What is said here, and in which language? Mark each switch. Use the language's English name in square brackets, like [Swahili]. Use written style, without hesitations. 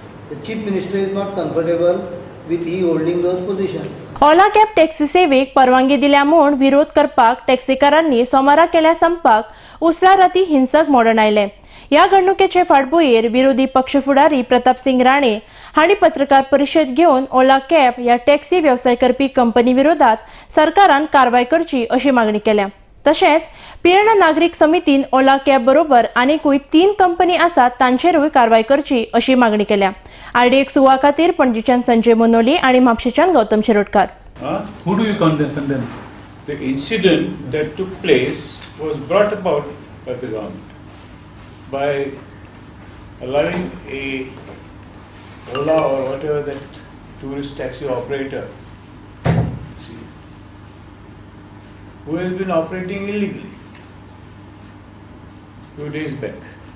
[English] The Chief Minister is not comfortable with he holding those positions. [Goan Konkani] Ola cab taxi सेवेक परवानगी दिल्या म्हूण विरोध करपाक टॅक्सीकारांनी सोमारा केल्या संपाक उसळार राती हिंसक मोडण आयले. ह्या घडणुकेचे फाटभुंयेर विरोधी पक्ष फुडारी प्रताप सिंग राणे हांणी पत्रकार परिशद घेवन ओला कॅब ह्या टॅक्सी वेवसाय करपी कंपनी विरोधात सरकारान कारवाय करची अशी मागणी केल्या. तशेंच पिर्ण नागरीक समितीन ओला कॅब बरोबर आनीकूय 3 कंपनी आसात तांचेरूय कारवाय करची अशी मागणी केल्या. RDX सुवा खातीर पणजीच्यान संजय मोनोली आणि म्हापशेच्यान Gautam Shirodkar. [English] Who do you condemn? The incident that took place was brought about by the government by allowing a Ola or whatever that tourist taxi operator, see, who has been operating illegally few days back.